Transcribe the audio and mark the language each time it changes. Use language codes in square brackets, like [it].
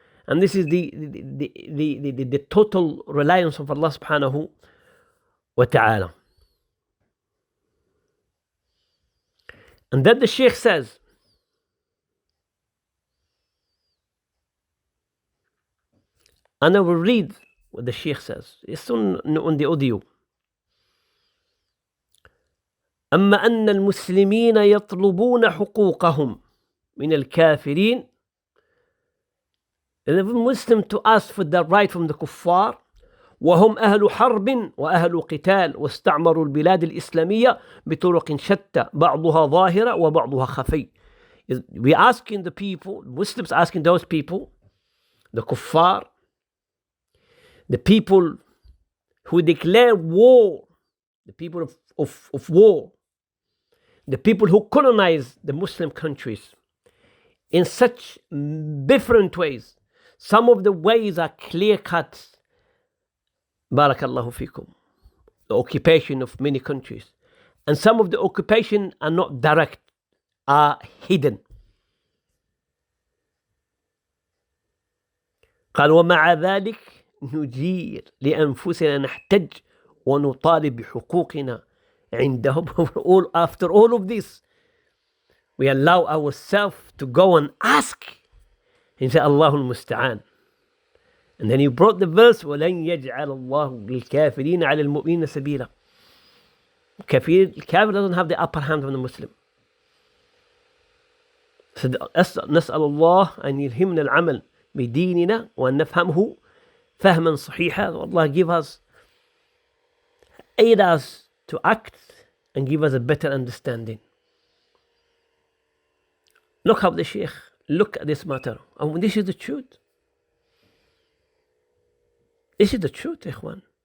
[en] And this is the total reliance of Allah Subhanahu wa Ta'ala. And then the Shaykh says, and I will read what the Shaykh says. It's on the audio. [ar] أما أن المسلمين يطلبون حقوقهم من الكافرين. [en] And the Muslim to ask for the right from the kuffar. [ar] وهم أهل حرب وأهل قتال واستعمروا البلاد الإسلامية بطرق شتى بعضها ظاهرة وبعضها خفي. [en] We asking the people, Muslims asking those people, the kuffar, the people who declare war, the people of war, the people who colonize the Muslim countries in such different ways. Some of the ways are clear-cut. Barakallahu fikum. The occupation of many countries. And some of the occupation are not direct, are hidden. [ar] قال ومع ذلك نجير لأنفسنا نحتج ونطالب بحقوقنا عندهم. [en] After all of this, we allow ourselves to go and ask. He said, Allahul Musta'an. And then he brought the verse, [ar] وَلَنْ يَجْعَلَ اللَّهُ لِلْكَافِرِينَ عَلَى الْمُؤْمِنِينَ سَبِيلًا. [en] Kafir doesn't have the upper hand on the Muslim. So [ar] نسأل الله أن يلهمنا العمل بديننا وأن نفهمه فهما صحيحا. [en] Allah give us, aid us to act and give us a better understanding. Look how the Shaykh, look at this matter. And this is the truth. This is the truth, ikhwan.